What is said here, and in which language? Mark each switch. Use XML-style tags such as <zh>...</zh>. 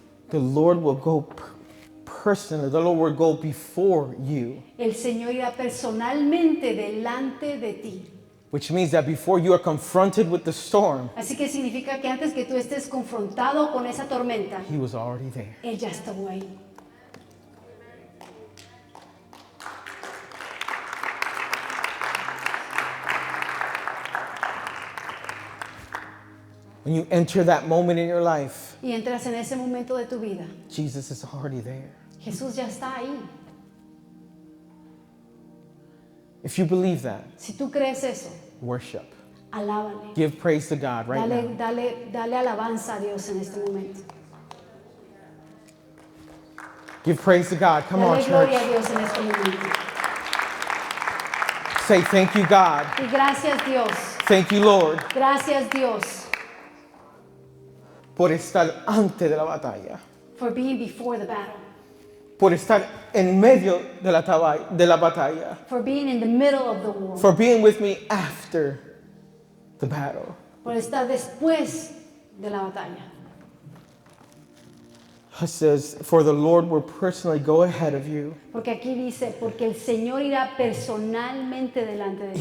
<en>The Lord will go personally. The Lord will go before you,</en> <es>El Señor irá personalmente delante de ti.</es> <en>which means that before you are confronted with the storm,</en> <es>Así que significa que antes que tú estés confrontado con esa tormenta,</es> <en>He was already there.</en> <es>Él ya estuvo ahí.</es> <en>When you enter that moment in your life,</en> <es>y entras en ese momento de tu vida,</es> <en>Jesus is already there.</en> <es>Jesús ya está ahí.</es> <en>If you believe that,</en> <es>Si tú crees eso,</es> <en>worship.</en> <es>alábale.</es> <en>Give praise to God right now.</en> <es>Dale alabanza a Dios en este momento.</es> <en>Give praise to God. Come on,</en> <es>Dale gloria a church. Dios en este momento.</es> <en>Say thank you, God.</en> <es>Y gracias Dios,</es> <en>Thank you, Lord,</en> <es>gracias Dios por estar antes de la batalla.</es> <en>for being before the battle,</en> <es>Por estar en medio de la batalla.</es> <en>for being in the middle of the war, For being with me after the battle.</en> <es>por estar después de la batalla.</es> <en>It says, for the Lord will personally go ahead of you.</en> <es>Porque aquí dice, porque el Señor irá personalmente delante de ti.</es>